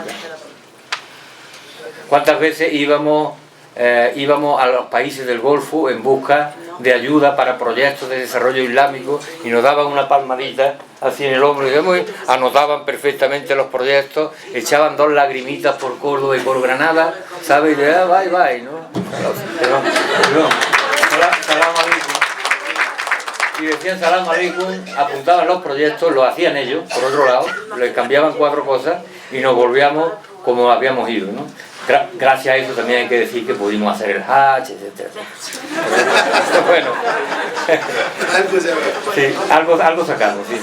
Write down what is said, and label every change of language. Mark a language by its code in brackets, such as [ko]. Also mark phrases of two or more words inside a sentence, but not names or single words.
[es] ¿Cuántas veces íbamos a los países del Golfo en busca de ayuda para proyectos de desarrollo islámico y nos daban una palmadita así en el hombro y anotaban perfectamente los proyectos, echaban 2 lagrimitas por Córdoba y por Granada, ¿sabes? Y ya, bye, ¿no? [ar] سلام عليكم. [es] Y decían [ar] سلام عليكم, [es] apuntaban los proyectos, lo hacían ellos, por otro lado, les cambiaban 4 cosas y nos volvíamos como habíamos ido, ¿no? Gracias a eso también hay que decir que pudimos hacer el Hajj, etc. Bueno, sí, algo sacamos, sí.